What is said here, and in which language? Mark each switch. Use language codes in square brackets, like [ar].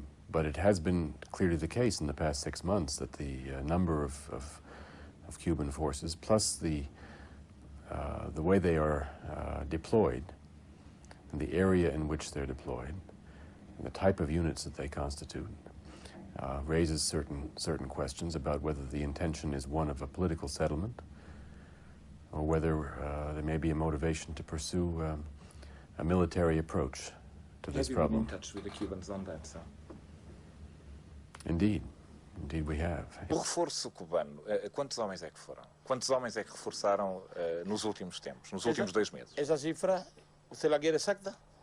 [en] But it has been clearly the case in the past 6 months that the number of Cuban forces, plus the way they are deployed, and the area in which they're deployed, and the type of units that they constitute, raises certain questions about whether the intention is one of a political settlement, or whether there may be a motivation to pursue a military approach to this problem. Have you been in touch with the Cubans on that, sir? Indeed we have. [pt] O reforço cubano, quantos homens é que foram? Quantos homens é que reforçaram nos últimos tempos, nos últimos 2 meses? [es] Esa cifra, ¿usted la quiere exacta?